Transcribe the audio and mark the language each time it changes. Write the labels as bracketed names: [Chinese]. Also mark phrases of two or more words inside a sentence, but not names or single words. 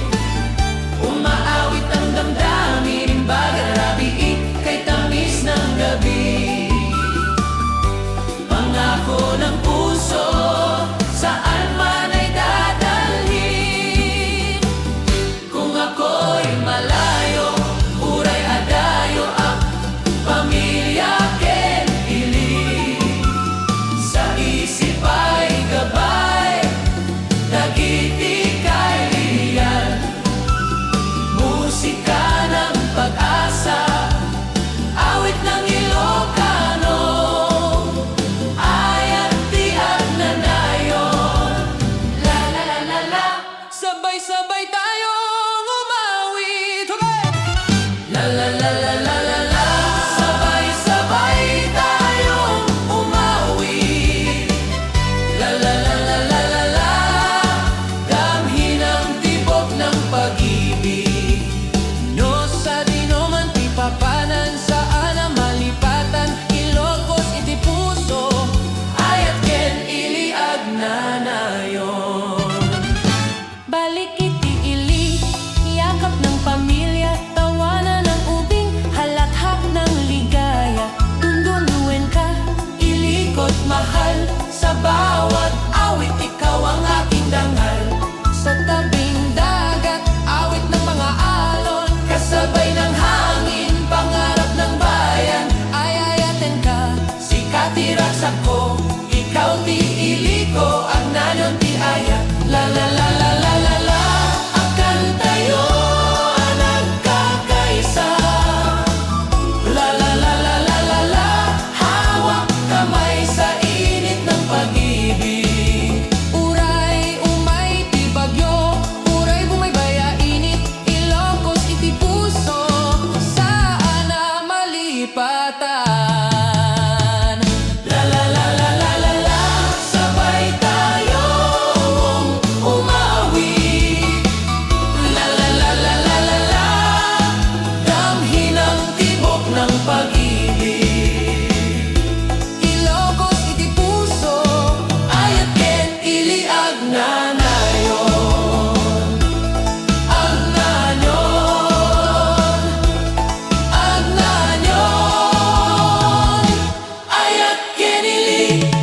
[Filipino] Umaawit ang damdamin, bagal rabii, kay tamis ng gabi. Pangako ng puso, saan man ay dadalhin. Kung ako'y malayo, [Iloko] uray adayo [Filipino] ang pamilya Kenili. Sa isip ay gabay, [Iloko] dagiti kay liyan. [Filipino] Musika ng pag-asa, awit ng Ilocano, [Iloko] ayat tiyak na nayon. La la la la la, [Filipino] sabay-sabay tayong umawit. Okay! La la la la la la la, sabay-sabay tayong umawit. La la la la la la la, damhin ang tibok ng pag-ibig. [Iloko] No sa di no man ti papanan, saan ang malipatan, Ilocos iti puso, ayat ken iliag na nayon. Balik iti ili, [Filipino] yakap ng pamilya, tawanan ng ubing, halakhak ng ligaya. Tunduluin ka, ilikot mahal, sa bawat awit ikaw ang aking dangal. Sa tabing dagat, awit ng mga alon, kasabay ng hangin, pangarap ng bayan. [Iloko] Ay ayatin ka, sikat iraksak ko, ikaw ti iliko, ang nanon ti ayat. La la la la la la la, [Filipino] akan tayo ang nagkakaisa. La la la la la la la, hawak kamay sa init ng pag-ibig. [Iloko] Uray umay ti bagyo, uray bumaybaya init, Ilocos iti puso, saan na malipatan. La la la la la la la, [Filipino] sabay tayong umawit. La la la la la la la, damhin ang tibok ng pag-ibig. [Iloko] Ilocos iti puso, ayat ken iliag na nayon. Ag nayon, ag nayon, ayat ken ili.